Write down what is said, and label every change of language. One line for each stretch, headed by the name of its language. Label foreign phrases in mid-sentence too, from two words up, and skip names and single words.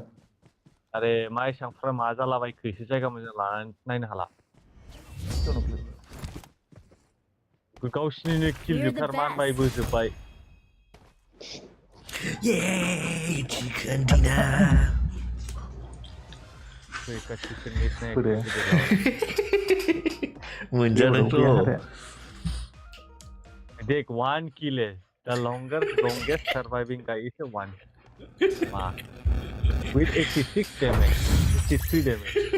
Bodo: आरे मा एसांफ्रा मा जालाबायखो एसे जायगा मोजां लानानै नायनो हाला गावसिनिनो किल जोबथार मानबाय बोजोबबाय
English: chicken dinner
Bodo: फैका
English: chicken miss
Bodo: बोरो मोनजादोंथ'
English: देख 1 kill है the longest surviving guy is a 1 mark with 86 damage 83 damage